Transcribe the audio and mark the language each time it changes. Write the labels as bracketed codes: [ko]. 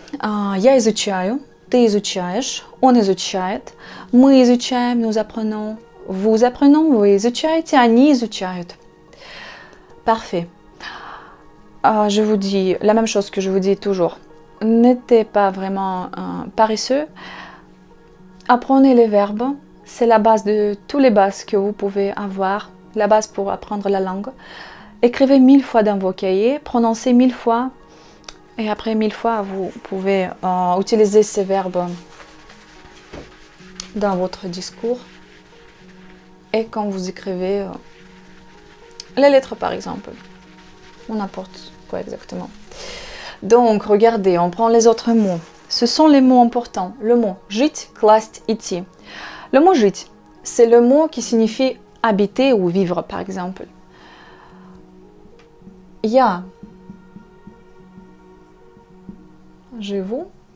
[ru] Я изучаю, ты изучаешь, он изучает, мы изучаем, [fr] nous apprenons, vous apprenons, vous [ru] изучаете, они изучают. [fr] Parfait. Je vous dis la même chose que je vous dis toujours. n'êtes pas vraiment paresseux, apprenez les verbes. C'est la base de tous les bases que vous pouvez avoir, la base pour apprendre la langue. Écrivez 1000 fois dans vos cahiers, prononcez 1000 fois. Et après 1000 fois, vous pouvez utiliser ces verbes dans votre discours. Et quand vous écrivez les lettres par exemple, ou n'importe quoi exactement. Donc regardez, on prend les autres mots. Ce sont les mots importants. Le mot [ru] жить, класть, идти. [fr] Le mot жить, c'est le mot qui signifie habiter ou vivre par exemple. [ru] Я живу.